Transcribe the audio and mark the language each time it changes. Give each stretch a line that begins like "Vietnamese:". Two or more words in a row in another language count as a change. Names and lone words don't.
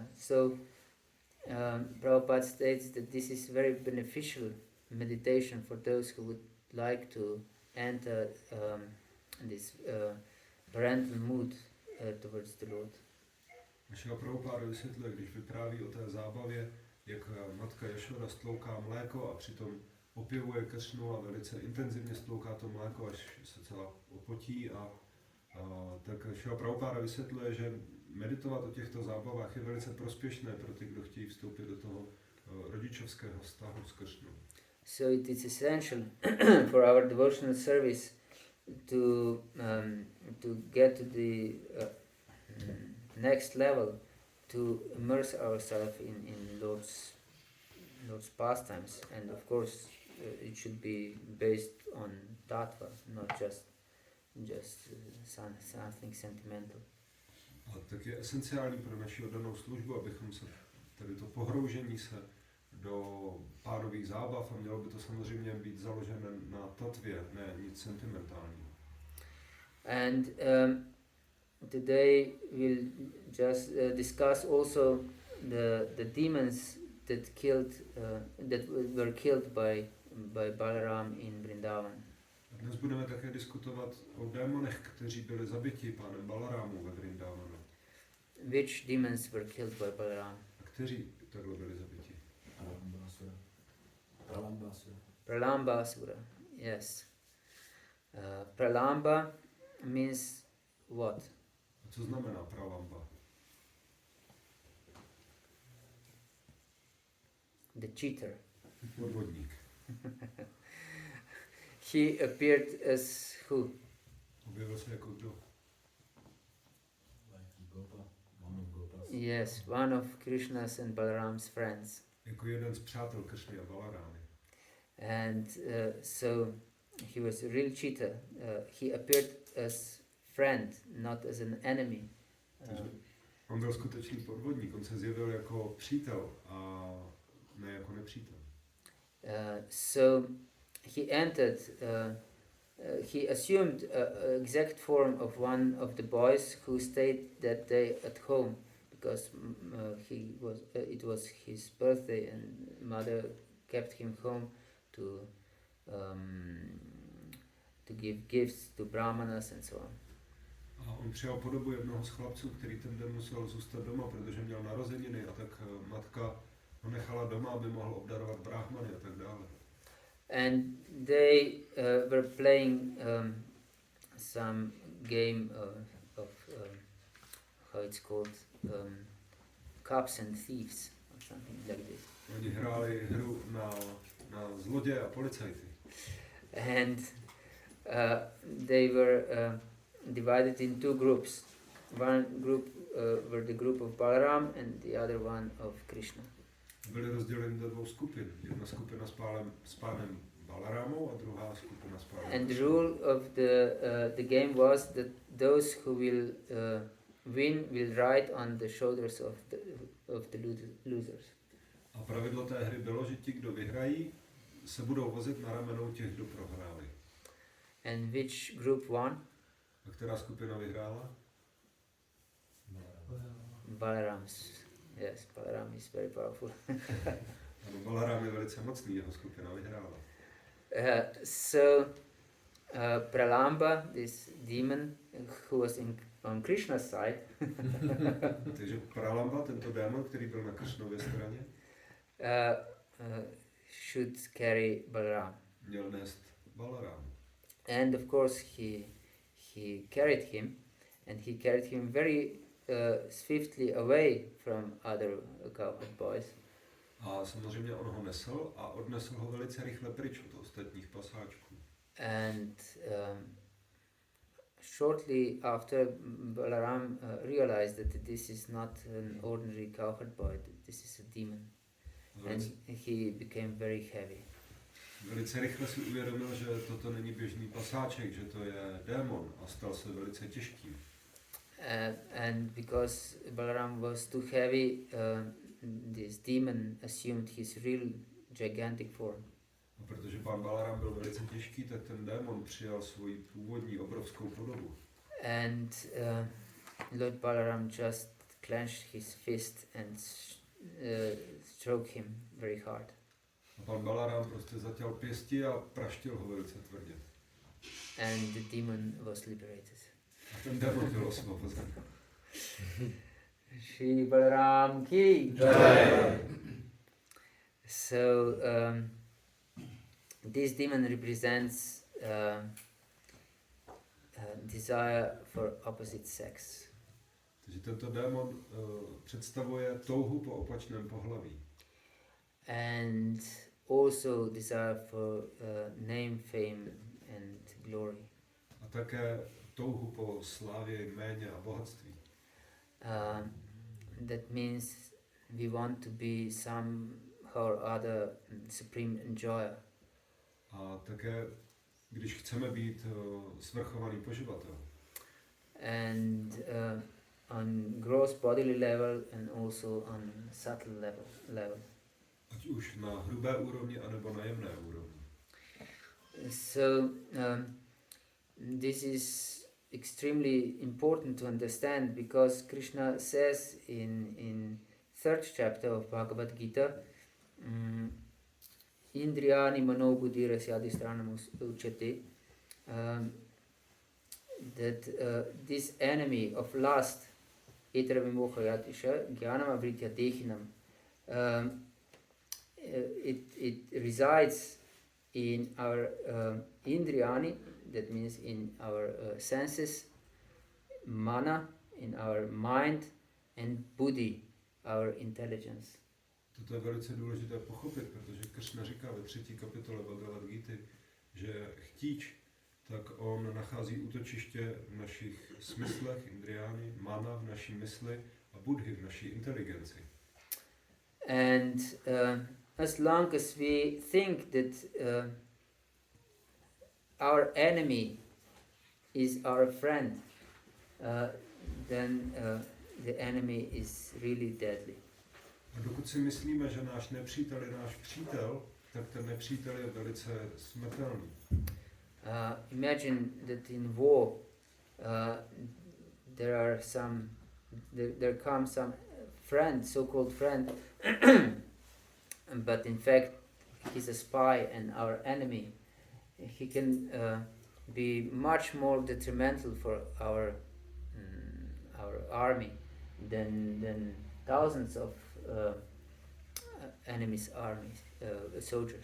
English: So Prabhupada states that this is very beneficial meditation for those who would like to enter this parental mood towards the Lord.
Czech: Našeho Prabhupada vysvětluje, když vypráví o té zábavě, jak matka Jašoda stlouká mléko a přitom opěvuje Kršnu a velice intenzivně stlouká to mléko, až se celá opotí tak našeho Prabhupada vysvětluje, že meditovat o těchto zábavách je velice prospěšné pro ty, kdo chtějí vstoupit do toho rodičovského vztahu s Kršnou.
English: So it is essential for our devotional service to get to the next level, to immerse ourselves in Lord's pastimes, and of course it should be based on tattva, not just something sentimental.
Czech: A tak je esenciální pro naši oddanou službu, abychom se tady to pohroužení se do párových zábav, a mělo by to samozřejmě být založené na tatvě, ne nic sentimentálního.
English: And today we'll just discuss also the demons that were killed by Balaram in Vrindavan.
Czech: Dnes budeme také diskutovat o démonech, kteří byli zabiti pánem Balarámu ve Vrindavanu.
English: Which demons were killed by Balaram?
Czech: A kteří takhle byli zabiti?
English: Pralambasura, yes. Pralamba means what?
Czech: A co znamená pralamba?
English: The cheater.
Czech: Podvodník.
English: He appeared as who?
Czech: Objevil se jako kdo?
English: Yes, one of Krishna's and Balaram's friends.
Czech: Jako jeden z přátel Kršny a Balarámy.
English: And so he was a real cheater. He appeared as friend, not as an enemy.
Czech: On byl skutečný podvodník, on se zjevil jako přítel a ne jako nepřítel.
English: So he entered, he assumed an exact form of one of the boys who stayed that day at home because it was his birthday and mother kept him home to give gifts to brahmanas and so on.
Czech: A on přijal podobu jednoho z chlapců, který ten den musel zůstat doma, protože měl narozeniny a tak matka ho nechala doma, aby mohl obdarovat brahmany a tak dále.
English: And they were playing some game of how it's called, cops and thieves or something like this.
Czech: Oni hráli hru na zloděje a policajty.
English: And they were divided in two groups. One group were the group of Balaram and the other one of Krishna.
Czech: Byli rozděleni do dvou skupin. Jedna skupina s pánem Balarámou a druhá skupina s pánem.
English: And the rule of the game was that those who will win will ride on the shoulders of the losers.
Czech: A pravidlo té hry bylo, že ti, kdo vyhrají, se budou vozit na ramenou těch, kdo prohráli.
English: And which group won?
Czech: A která skupina vyhrála?
English: Balaram's. Yes, Balaram is very powerful.
Czech: Ano, Balarám je velice mocný, jeho skupina vyhrála.
English: Pralamba, this demon who was on Krishna's side,
Czech: Takže Pralamba, tento démon, který byl na Kršnově straně,
English: should carry Balaram.
Czech: měl nést Balarám.
English: And of course he carried him, and he carried him very swiftly away from other cowherd boys.
Czech: A samozřejmě on ho nesl a odnesl ho velice rychle pryč od ostatních pasáčků.
English: And shortly after, Balaram realized that this is not an ordinary cowherd boy, that this is a demon. And he became very heavy.
Czech: Velice rychle si uvědomil, že toto není běžný pasáček, že to je démon a stal se velice těžkým.
English: And because Balaram was too heavy, this demon assumed his real gigantic form.
Czech: A protože pán Balaram byl velice těžký, tak ten démon přijal svoji původní obrovskou podobu.
English: And Lord Balaram just clenched his fist and stroked him very hard.
Czech: A pan Balaram prostě zatěl pěsti a praštil ho velice tvrdě.
English: And the demon was liberated.
Czech: A ten démon byl osvobozen.
Hindi: श्री बलराम की जय.
English: So this demon represents desire for opposite sex.
Czech: Takže tento démon představuje touhu po opačném pohlaví.
English: And also desire for name, fame and glory.
Czech: A také touhu po slávě, jméně a bohatství.
English: That means we want to be somehow or other supreme enjoyer.
Czech: A také, když chceme být svrchovaný poživatel.
English: And on gross bodily level and also on subtle level.
Czech: Ať už na hrubé úrovni, anebo na jemné úrovni.
English: So this is extremely important to understand because Krishna says in third chapter of Bhagavad-Gita,
Sanskrit: इन्द्रियाणि मनो बुद्धिरस्याधिष्ठानमुच्यते,
English: that this enemy of lust,
Sanskrit: एतैर्विमोहयत्येष, ज्ञानमावृत्य देहिनम्,
English: it resides in our indriyani, that means in our senses, mana, in our mind, and buddhi, our intelligence.
Czech: Toto je velice důležité pochopit, protože Kršna říká ve 3. kapitole Bhagavad-gíty, že chtíč, tak on nachází útočiště v našich smyslech, indriány, mana v naší mysli a a Buddhy v naší inteligenci.
English: And as long as we think that our enemy is our friend, then the enemy is really deadly.
Czech: A dokud si myslíme, že náš nepřítel je náš přítel, tak ten nepřítel je velice smrtelný.
English: Imagine that in war there comes some friend, so-called friend, but in fact he's a spy and our enemy. He can be much more detrimental for our army than thousands of enemy's armies, soldiers.